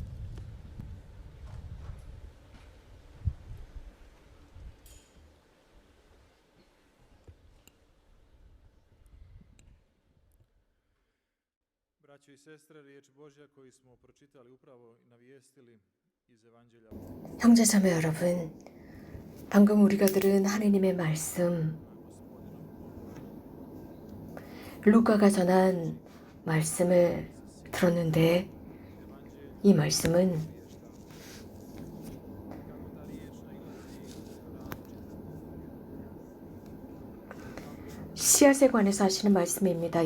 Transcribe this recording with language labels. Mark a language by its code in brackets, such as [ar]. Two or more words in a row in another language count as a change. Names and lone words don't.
[hr] Braćo i sestre, riječ Božja koju smo pročitali upravo i navijestili iz Evanđelja. [ko] 형제 자매 여러분, 방금 우리가 들은 하느님의 말씀, 루카가 전한 말씀을 들었는데 이 말씀은 씨앗에 관해서 하시는 말씀입니다.